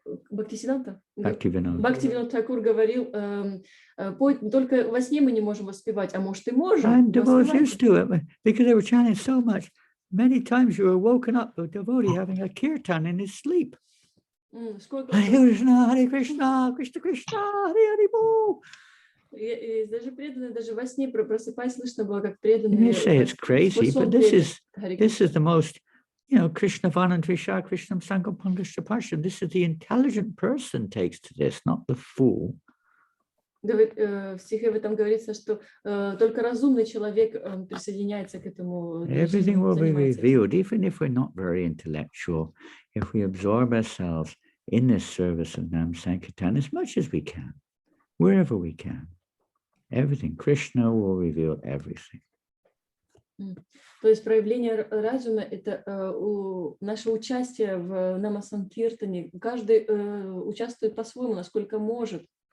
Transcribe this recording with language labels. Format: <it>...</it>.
<ru>Бхактивинода Тхакур говорил, только во сне мы не можем воспевать, а может и можем.</ru> <en>And devotees used to it because they were chanting so much. Many times you were woken up with a devotee having a kirtan in his sleep.</en> <sa>Hare Krishna, Krishna Krishna, Hare Hare Bol.</sa> <ru>Даже преданные, даже во сне просыпаясь, слышно было, как преданные.</ru> <en>You may say it's crazy, but this is the most,</en> <sa>Krishna Vanantrisha, Krishna Sankapankashta Pasha.</sa> <en>This is the intelligent person takes to this, not the fool.</en> <ru>В стихе в этом говорится, что только разумный человек присоединяется к этому.</ru> <en>Everything will be revealed, even if we're not very intellectual, if we absorb ourselves in this service of Nam Sankirtan as much as we can, wherever we can. Everything. Krishna will reveal everything.</en> <ru>То есть проявление разума – это наше участие в Нама-санкиртане. Каждый участвует по-своему, насколько может.</ru>